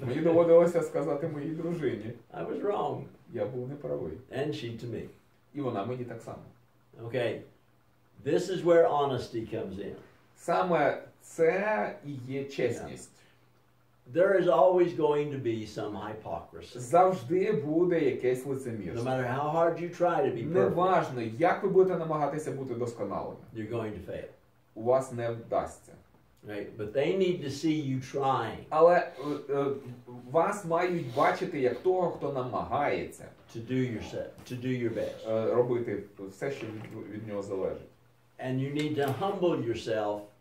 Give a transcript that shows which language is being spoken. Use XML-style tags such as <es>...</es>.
<uk>Мені доводилося сказати моїй дружині:</uk> <en>"I was wrong,"</en> <uk>я був неправий.</uk> <en>and she to me.</en> <uk>І вона мені так само.</uk> <en>Okay, this is where honesty comes in.</en> <uk>Саме це і є чесність.</uk> <en>There is always going to be some hypocrisy.</en> <uk>Завжди буде якесь</uk> <en>No</en> <uk>лицемірство.</uk> <en>matter how hard you try to be perfect,</en> <uk>Неважно, як ви будете намагатися бути досконалими.</uk> <en>you're going to fail.</en> <uk>У вас не вдасться.</uk> <en>Right? But they need to see you trying</en> <uk>Але вас мають бачити як того, хто намагається</uk> <en>to do your best.</en> <uk>Робити все, що від нього залежить.</uk> <en>And you need to humble yourself</en>